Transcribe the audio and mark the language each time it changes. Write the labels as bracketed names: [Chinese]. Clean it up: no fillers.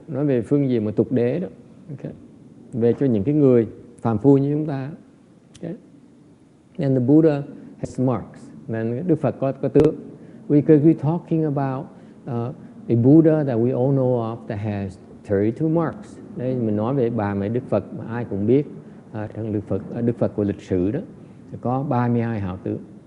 [Vietnamese] Nói về phương diện mà tục đế đó. Okay. Về cho những cái người phàm phu như chúng ta. [English] Okay. And the Buddha has marks. [Vietnamese] Nên Đức Phật có tướng. [English] Because we're talking about a Buddha that we all know of that has 32 marks. [Vietnamese] Đây mình nói về bà mẹ Đức Phật mà ai cũng biết, trong Đức Phật của lịch sử đó, có 32 hảo tướng.